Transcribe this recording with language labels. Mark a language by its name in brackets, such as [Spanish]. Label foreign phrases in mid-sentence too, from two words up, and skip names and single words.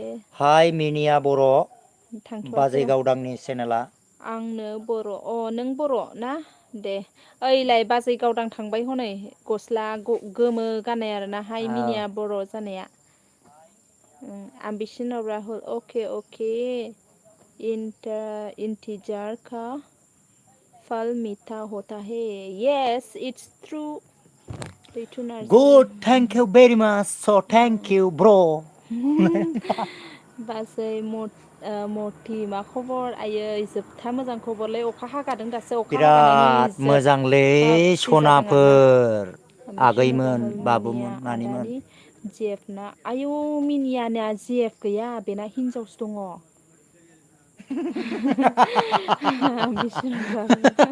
[Bodo] हाय मिनिया बर' थांथ'वाखै बाजै र' गावदांनि चेनेला आंनो बर' नों बर' ना दे ओइलाय बाजै गावदां थांबाय हनै गस्ला गोमो गाननाय आरोना हाय औ मिनिया बर' जानाया [Hindi] Ambition of Rahul अके इंतजार का फल मीठा होता है [English] yes it's true [Hindi] Ritu Narji [English] Good, thank you very much. So thank you, bro. [Bodo] बाजै मथि मा खबर आयै जोबथा मोजां खबरलै अखा हागादों दासो अखा हागानायनि बिराद मोजांलै जोबथा खुसि जादों आरोना सनाफोर बिष्णु आगैमोन राहुल मिनिया बाबुमोन नानिमोन आदानि जिएफ ना आयौ मिनियाना जिएफ गैया बेना हिनजावसो दङ बिष्णु राहुल